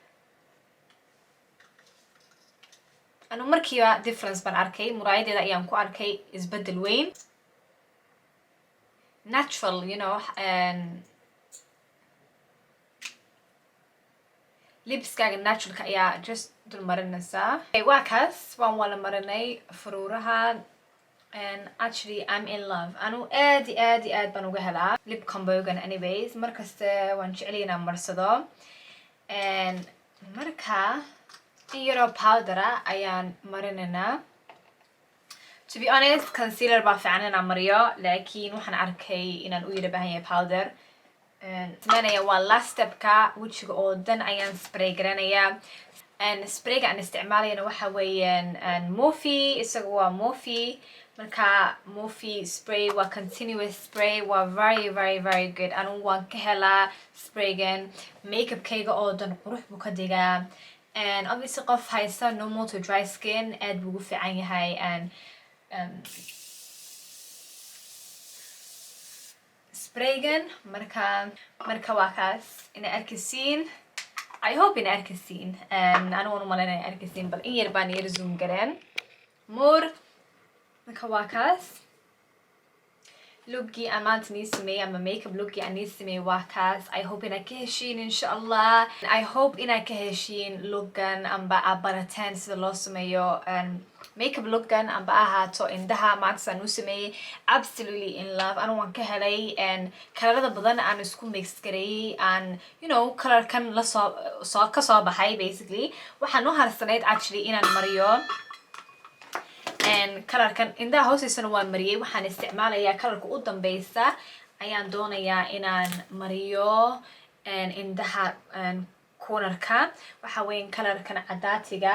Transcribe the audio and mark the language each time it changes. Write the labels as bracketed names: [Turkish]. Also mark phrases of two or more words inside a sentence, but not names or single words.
[Somali] anu markiiba difference baan arkay muraayadeeda ayaan ku arkay isbedel weyn natural lipskaaga naturalka ayaa just dul marinaysaa waa kaas waan wala marinay furuuraha [English] actually I'm in love [Somali] anu aad baan uga helaa lip combogan anyways markasta waan jeclay inaan marsado marka in yaroo powdera ayaan marinaynaa [English] to be honest [Somali] concealer baa fiican inaan mariyo laakiin waxaan arkay inaan u yara baahan yahay powder sameynaya waa last stepka wejiga oo dan ayaan spray garanaya sprayga aan isticmaalayana waxa weeyaan Morphe isaga waa Morphe marka Morphe spray waa [English] continuous spray [Somali] waa [English] very good [Somali] anu waan ka helaa spraygan makeupkayga oo dan qurux buu ka digaa obviously qof haysta [English] normal to dry skin [Somali] aad buu ugu fiican yahay spraygan marka waa kaas inay arkisiin [English] I hope [Somali] inay arkisiin anu waan u malaynaya inay arkisiin bal in yar baan yar zoom gareen marka waa kaas lookii aan maanta nii sameeyay ama makeup lookii aan nii sameeyay waa kaas [English] I hope [Somali] inaad ka heshiin [Arabic] insha Allah [English] I hope [Somali] inaad ka heshiin lookan amba aad barateen sida loo sameeyo makeup lookan amba ahaato indhaha maanta aan u sameeyay [English] absolutely in love [Somali] anu waan ka helay kalarada badan aan isku mix gareeyay aan colorkan ka soo baxay basically waxaan u harsanayd actually inaan mariyo colorkan indhaha hoostiisana waan mariyay waxaan isticmaalayaa colorka u dambeysa ayaan doonayaa inaan mariyo indhaha cornerka waxa weyn colorkan cadaatiga